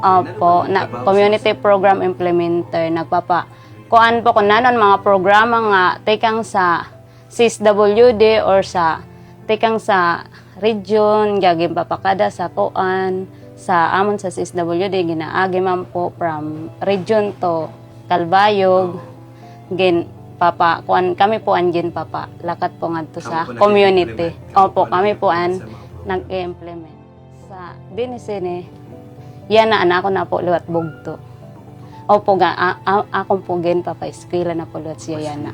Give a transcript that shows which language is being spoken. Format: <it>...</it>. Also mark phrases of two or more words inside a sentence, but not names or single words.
<en>Opo, community program implementer.</en> <war>Kuan po kung nanon mga programa nga tekang sa CSWD or sa tekang sa region, gaging papakada sa kuan, sa amon sa CSWD, ginaagi man po from region to Calbayog, kami po an lakat po ngadto sa community. Opo, kami po an nag-implement. Sa dinisini, yan na anak ko na po liwat bugto. Opo, akong po papa-eskwela na po liwat siya yan na.</war>